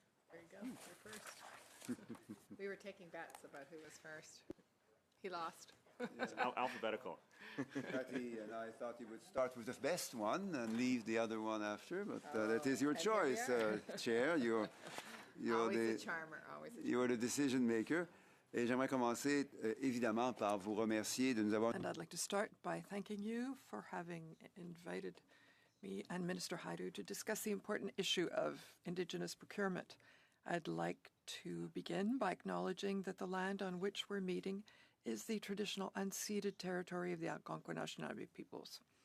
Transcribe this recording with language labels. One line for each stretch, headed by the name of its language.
English: There you go, you're first. We were taking bets about who was first. He lost. It's alphabetical. Patty and I thought he would start with the best one and leave the other one after, but that is your choice, Chair. You're always the charmer, always the charmer. You're the decision maker.
French: Et j'aimerais commencer évidemment par vous remercier de nous avoir.
English: And I'd like to start by thanking you for having invited me and Minister Haidu to discuss the important issue of Indigenous procurement. I'd like to begin by acknowledging that the land on which we're meeting is the traditional unceded territory of the Algonquin Anishinaabe peoples.